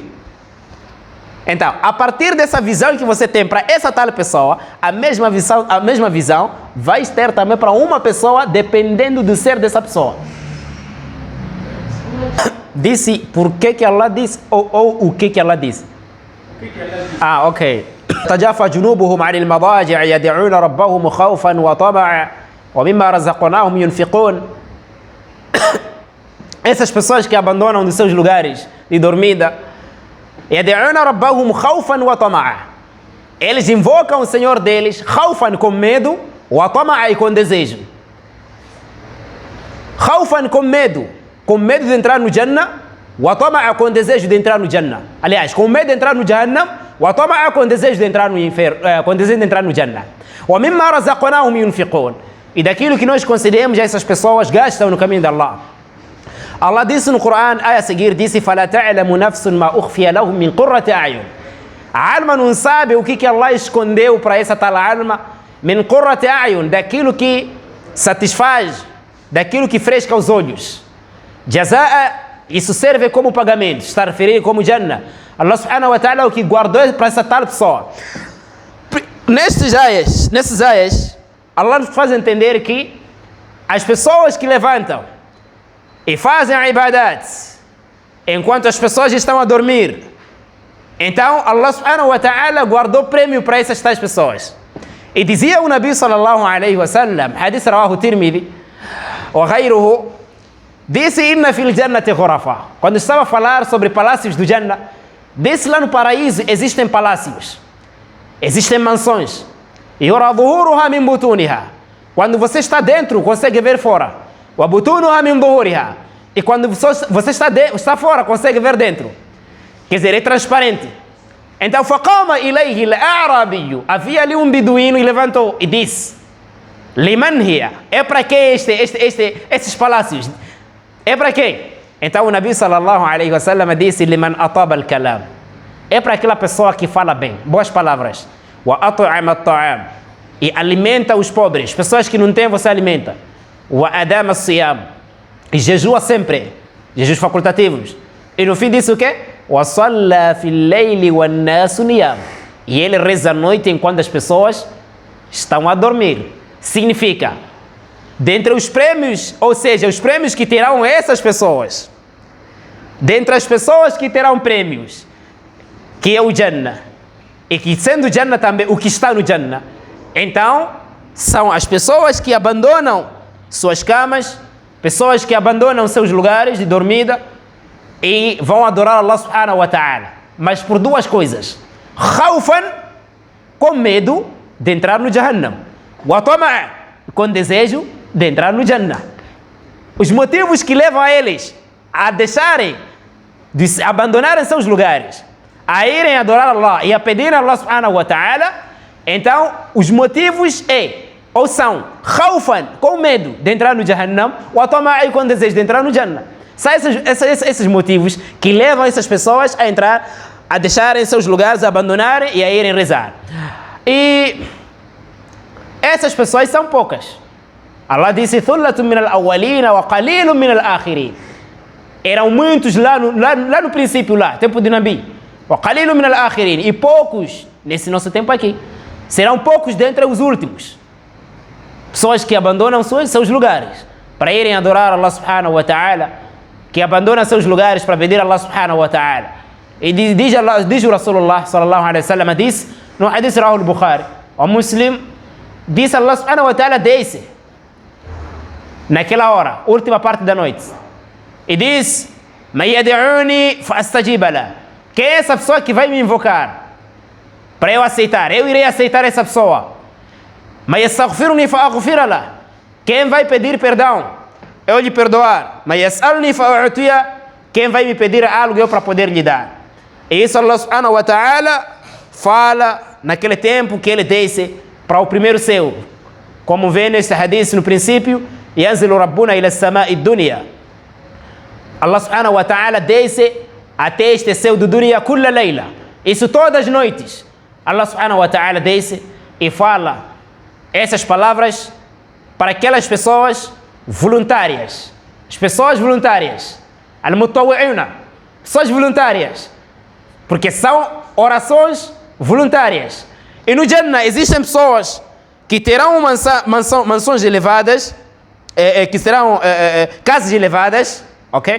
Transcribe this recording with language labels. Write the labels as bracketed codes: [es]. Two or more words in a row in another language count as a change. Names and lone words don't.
[pt] Então, a partir dessa visão que você tem para essa tal pessoa, a mesma visão vai ter também para uma pessoa, dependendo do ser dessa pessoa. Disse por que Allah disse ou o que Allah disse? Ok. [ar] تجافى جنوبهم عن المضاجع يدعون ربهم خوفا وطمعا ومما رزقناهم ينفقون. [pt] Essas pessoas que abandonam de seus lugares de dormida, [ar] يدعون ربهم خوفا وطمعا. [pt] Eles invocam o Senhor deles, خوفا com medo, وطمعا com desejo. خوفا com medo de entrar no Jannah, وطمعا com desejo de entrar no Jannah. Aliás, com medo de entrar no Jahannam, وطمعا com desejo de entrar no inferno, com desejo de entrar no Jannah. [ar] ومما رزقناهم ينفقون. [pt] E daquilo que nós concedemos, essas pessoas gastam no caminho de Allah. Allah disse no Corão, a seguir, disse: [ar] فَلَا تَعْلَمُ نَفْسٌ مَا أُخْفِيَ لَهُم مِّن قُرَّةِ أَعْيُنٍ. [pt] A alma não sabe o que Allah escondeu para essa tal alma, [ar] مِّن قُرَّةِ أَعْيُنٍ, [pt] daquilo que satisfaz, daquilo que fresca os olhos. Jazaa, isso serve como pagamento, está referido como Jannah. [ar] الله سبحانه وتعالى [pt] o que guardou para essa tal pessoa. Nesses ayas, Allah nos faz entender que as pessoas que levantam e fazem a ibadat enquanto as pessoas estão a dormir, então [ar] الله سبحانه وتعالى [pt] guardou prêmio para essas tais pessoas. E dizia o [ar] النبي صلى الله عليه وسلم, حديث رواه الترمذي وغيره, [pt] disse: [ar] إن في الجنة غرفا. [pt] Quando estava a falar sobre palácios do Jannah, disse: lá no paraíso existem palácios, existem mansões. [ar] يرى ظهورها من بطونها. [pt] Quando você está dentro, consegue ver fora. [ar] وبطونها من ظهورها. [pt] E quando você está fora, consegue ver dentro. Quer dizer, é transparente. Então, [ar] فقام إليه الأعرابي. [pt] Havia ali um beduíno e levantou e disse: [ar] لمن هي? [pt] É para que esses palácios? É para quê? Então o [ar] النبي صلى الله عليه وسلم [pt] disse: [ar] لمن أطاب الكلام. [pt] É para aquela pessoa que fala bem, boas palavras. [ar] وأطعم الطعام. [pt] E alimenta os pobres, pessoas que não têm, você alimenta. [ar] وأدام الصيام. [pt] E jejua sempre. Jejuns facultativos. E no fim disse o quê? [ar] وصلى في الليل والناس نيام. [pt] E ele reza à noite enquanto as pessoas estão a dormir. Significa, dentre os prêmios, ou seja, os prêmios que terão essas pessoas, dentre as pessoas que terão prêmios, que é o Jannah, e que sendo Jannah também o que está no Jannah, então são as pessoas que abandonam suas camas, pessoas que abandonam seus lugares de dormida e vão adorar [ar] الله سبحانه وتعالى, [pt] mas por duas coisas: khawfan, com medo de entrar no Jahannam, [ar] وطمعا, [pt] com desejo de entrar no Jannah. Os motivos que levam a eles a deixarem, de abandonarem seus lugares, a irem adorar Allah e a pedir a [ar] الله سبحانه وتعالى, [pt] então os motivos ou são khawfan, com medo de entrar no Jahannam, [ar] وطمعا, [pt] com desejo de entrar no Jannah. São esses motivos que levam essas pessoas a entrar, a deixarem seus lugares, a abandonarem e a irem rezar. E essas pessoas são poucas. Allah disse: [ar] "ثلة من الأولين وقليل من الآخرين." [pt] Eram muitos lá no princípio, tempo de Nabi. [ar] وقليل من الآخرين. [pt] E poucos nesse nosso tempo aqui. Serão poucos dentre os últimos. Pessoas que abandonam seus lugares para irem adorar [ar] الله سبحانه وتعالى, [pt] que abandonam seus lugares para pedir a [ar] الله سبحانه وتعالى. [pt] E diz o [ar] رسول الله صلى الله عليه وسلم, [pt] disse no [ar] حديث رواه البخاري, [pt] o Muslim, disse [ar] الله سبحانه وتعالى, [pt] desce naquela hora, última parte da noite, e diz: [ar] "من يدعوني فأستجيب له." [pt] Quem é essa pessoa que vai me invocar para eu aceitar? Eu irei aceitar essa pessoa. [ar] "من يستغفرني فأغفر له." [pt] Quem vai pedir perdão, eu lhe perdoar. [ar] "من يسألني فأعطيه." [pt] Quem vai me pedir algo, eu para poder lhe dar. E isso [ar] الله سبحانه وتعالى [pt] fala naquele tempo que ele desce para o primeiro céu, como vê neste hadith no princípio: [ar] "ينزل ربنا إلى السماء الدنيا." الله سبحانه وتعالى [pt] desce até este céu do [ar] الدنيا كل ليلة. [pt] Isso todas as noites. [ar] الله سبحانه وتعالى [pt] desce e fala essas palavras para aquelas pessoas voluntárias. As pessoas voluntárias, al-mutawwi'una, pessoas voluntárias, porque são orações voluntárias. E no Jannah existem pessoas que terão mansões elevadas, que serão casas elevadas, ok?